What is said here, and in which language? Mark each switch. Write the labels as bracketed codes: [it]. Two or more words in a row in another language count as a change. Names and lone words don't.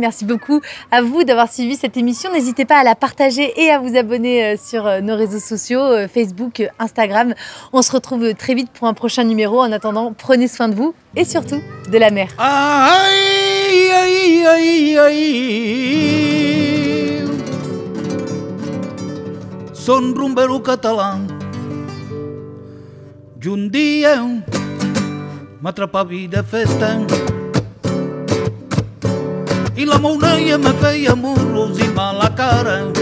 [fr] Merci beaucoup à vous d'avoir suivi cette émission. N'hésitez pas à la partager et à vous abonner sur nos réseaux sociaux, Facebook, Instagram. On se retrouve très vite pour un prochain numéro. En attendant, prenez soin de vous et surtout de la mer. Ai, ai, ai, ai. [ca] Són rumbero català i un dia m'atrapavi de festa i la moneia me feia murros i mala cara.